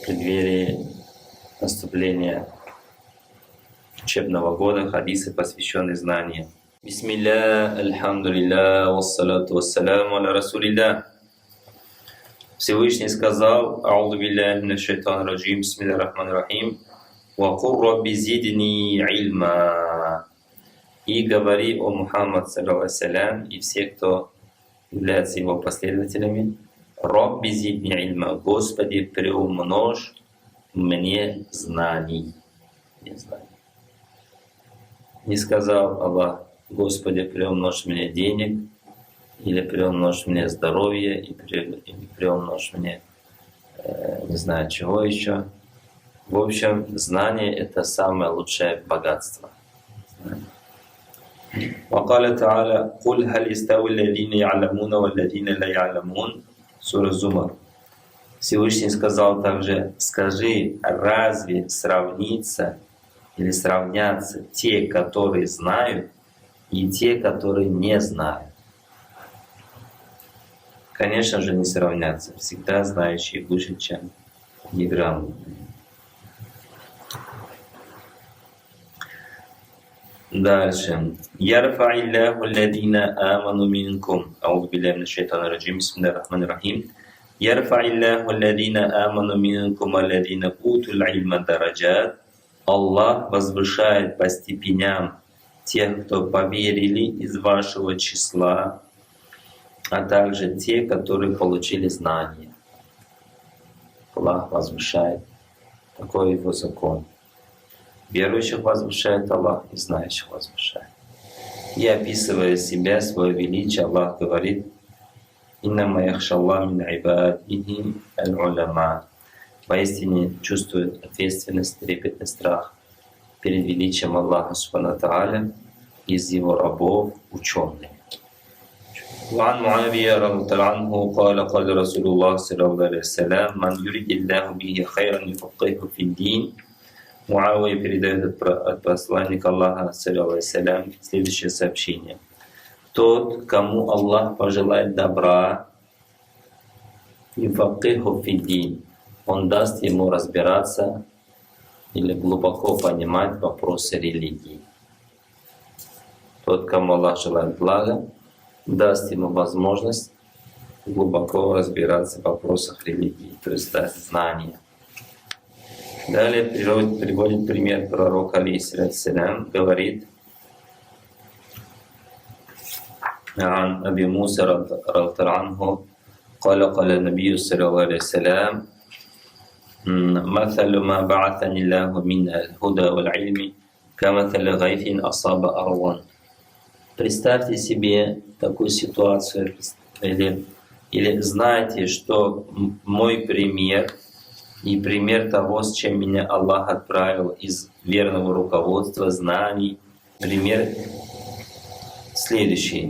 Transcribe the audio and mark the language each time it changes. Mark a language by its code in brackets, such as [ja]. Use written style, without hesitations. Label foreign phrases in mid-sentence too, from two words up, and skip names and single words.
[ru] преддверии наступления учебного года хадисы, посвященные знанию. [ar] بسم الله، الحمد لله، والصلاة والسلام على رسول الله. [ru] Всевышний сказал: [ar] أعوذ بالله من الشيطان الرجيم، بسم الله الرحمن الرحيم، وقل رب زدني علما. [ru] И говори, о Мухаммад, [ar] صلى الله عليه وسلم, [ru] и все, кто является его последователями: [ar] رب زدني علما, [ru] Господи, приумножь мне знаний. Не сказал Аллах: Господи, приумножь мне денег, или приумножь мне здоровье, или приумножь мне не знаю чего еще. В общем, знание — это самое лучшее богатство. [ar] وقال تعالى قل هل يستوي الذين يعلمون والذين لا يعلمون. [ru] Сура Зумар. Всевышний сказал также: скажи, разве сравнится или сравнятся те, которые знают, и те, которые не знают? Конечно же, не сравнятся. Всегда знающие выше, чем неграмотные. Дальше. [ar] يرفع الله الذين آمنوا منكم. أعوذ بالله من الشيطان الرجيم. بسم الله الرحمن الرحيم. يرفع الله الذين آمنوا منكم الذين أوتوا العلم درجات. [ru] Аллах возвышает по степеням тех, кто поверили из вашего числа, а также те, которые получили знания. Аллах возвышает. Такой его закон. Верующих возвышает Аллах, и знающих возвышает. И описывая себя, свое величие, Аллах говорит: [ar] «إنما يخشى الله من عباده العلماء». [ru] Поистине чувствует ответственность, трепетный страх перед величием Аллаха [ar] سبحانه وتعالى [ru] из его рабов ученые. [ar] وعن معاوية رضي الله عنه قال قال رسول الله صلى الله عليه وسلم من يريد الله به خيرا يفقهه في الدين. [ru] Муавия передает от посланника Аллаха, [ar] صلى الله عليه وسلم, [ru] следующее сообщение: тот, кому Аллах пожелает добра, [ar] يفقهه في الدين, [ru] он даст ему разбираться или глубоко понимать вопросы религии. Тот, кому Аллах желает блага, даст ему возможность глубоко разбираться в вопросах религии, то есть даст знания. Далее приводит пример пророка, алейхиссалям, говорит: [ar] عن أبي موسى رضي الله عنه قال قال النبي صلى الله عليه وسلم مثل ما بعثني الله من الهدى والعلم كمثل غيث أصاب أرضا. [ru] Представьте себе такую ситуацию, или знаете, что мой пример и пример того, с чем меня Аллах отправил из верного руководства, знаний, пример следующий.